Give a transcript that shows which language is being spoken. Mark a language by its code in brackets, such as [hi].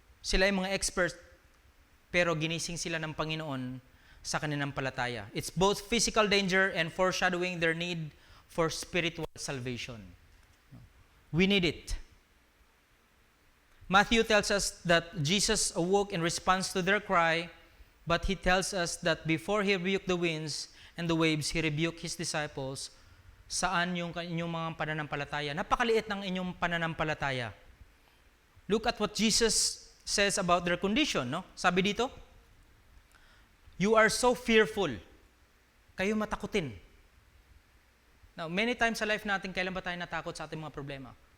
[tl] Sila ay mga experts, pero ginising sila ng Panginoon sa kanilang palataya. [en] It's both physical danger and foreshadowing their need for spiritual salvation. We need it. Matthew tells us that Jesus awoke in response to their cry, but he tells us that before he rebuked the winds and the waves, he rebuked his disciples. [tl] Saan yung inyong mga pananampalataya? Napakaliit ng inyong pananampalataya. [en] Look at what Jesus says about their condition, no? [tl] Sabi dito, [en] you are so fearful. [tl] Kayo matakutin. Now, many times sa life natin, kailan ba tayo natakot sa ating mga problema?